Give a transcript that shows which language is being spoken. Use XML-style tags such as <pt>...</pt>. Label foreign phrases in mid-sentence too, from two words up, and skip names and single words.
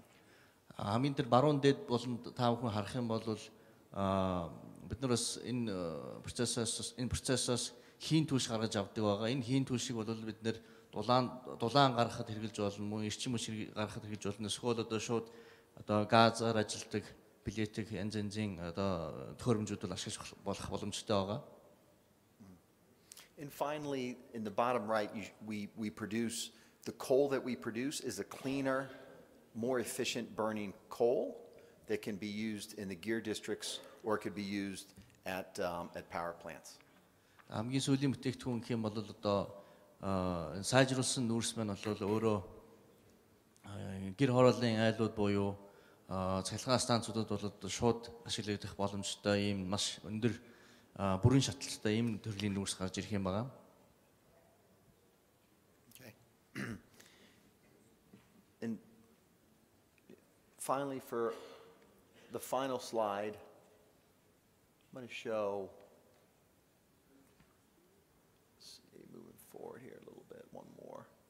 <mn>Хамгийн тэр баруун дээд болон та бүхэн харах юм бол бид нар бас энэ процессоос хийн түлш гаргаж авдаг байгаа. Энэ хийн түлшийг бол бид нэр дулаан гаргахад хэрэглэж болно, мөн эрчим хүч гаргахад хэрэглэж болно. Эсвэл одоо шууд одоо газаар ажилтдаг билетик янз янзын одоо төхөөрөмжүүд бол ашиглаж болох боломжтой байгаа.</mn> <en>And finally, in the bottom right, we produce the coal that we produce is a cleaner, more efficient burning coal that can be used in the gear districts or it could be used at power plants.</en> <mn>Хамгийн сүүлийн бүтээгдэхүүн гэх юм бол одоо сайжруулсан нүүрс маань бол өөрөө гэр хорооллын айлууд буюу цахилгаан станцуудад бол одоо шууд ашиглагдах боломжтой ийм маш өндөр бүрэн шатлалтай ийм төрлийн нүүрс гарч ирэх юм байна.</mn> <en>Okay. And finally, for the final slide, I'm going to show. Moving forward here a little bit, one more.</en>